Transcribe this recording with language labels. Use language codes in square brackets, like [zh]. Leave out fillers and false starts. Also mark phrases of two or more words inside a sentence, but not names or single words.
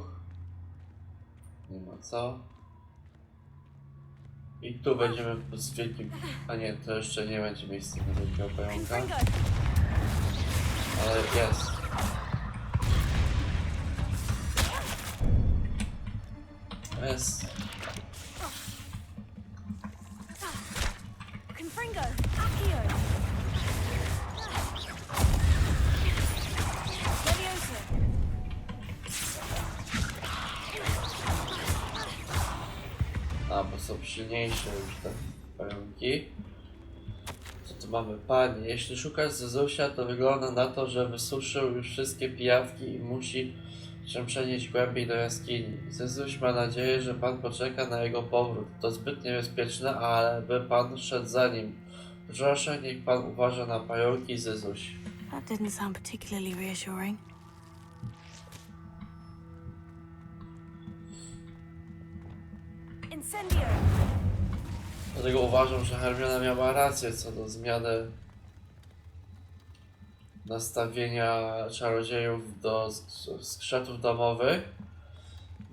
[pl] Nie ma co. I tu będziemy z wielkim... A nie, to jeszcze nie będzie miejsca na wielkiego pająka. Confringo. Ale jest. Jest. Confringo. Accio. Levioso. A, bo są silniejsze już te pająki. Co tu mamy? Panie, jeśli szukasz Zyzusia, to wygląda na to, że wysuszył już wszystkie pijawki i musi się przenieść głębiej do jaskini. Zyzuś ma nadzieję, że pan poczeka na jego powrót. To zbyt niebezpieczne, ale by pan szedł za nim. Proszę, niech pan uważa na pająki, Zyzuś. [en] That didn't sound particularly reassuring. [pl] Incendio. Dlatego uważam, że Hermiona miała rację co do zmiany nastawienia czarodziejów do skrzatów domowych.